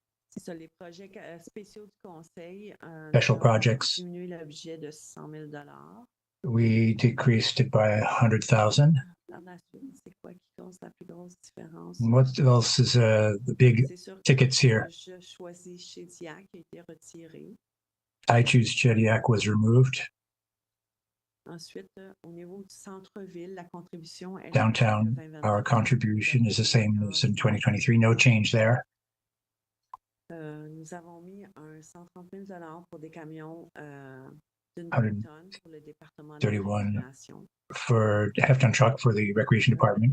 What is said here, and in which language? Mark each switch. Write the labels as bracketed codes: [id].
[fr] C'est ça, les projets spéciaux du conseil. [en] Special projects. [fr] Diminuer le budget de 100 000 $. [en] We decreased it by 100,000. [fr] C'est quoi qui cause la plus grosse différence? [en] What else is the big tickets here? [fr] Je choisis Shediac qui a été retiré. [en] I choose Shediac was removed. [fr] Ensuite, au niveau du centre-ville, la contribution est [en] Downtown, our contribution is the same as in 2023. No change there. [fr] Nous avons mis un 130 000 $ pour des camions d'une tonne pour le département de 31 récréation. [en] For half-ton truck for the recreation department.